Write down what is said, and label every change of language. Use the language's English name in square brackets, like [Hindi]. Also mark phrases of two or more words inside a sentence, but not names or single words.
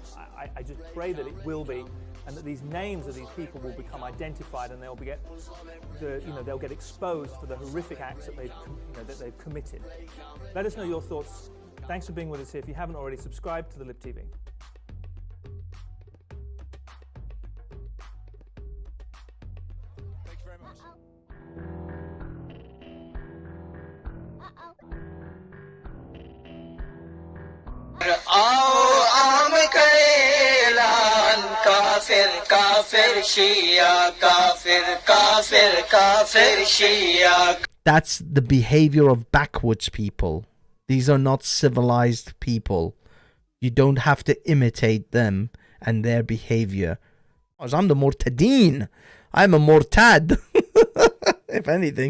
[English] I just pray that it will be, and that these names of these people will become identified, and they'll get exposed for the horrific acts that they've committed. Let us know your thoughts. Thanks for being with us here. If you haven't already, subscribe to the Lib TV. Thank you very much. [Urdu] عام کریلان کافر کافر شیعہ کافر کافر کافر شیعہ. [English] That's the behavior of backwards people. These are not civilized people. You don't have to imitate them and their behavior. I'm the Mortadeen. I'm a Mortad, if anything.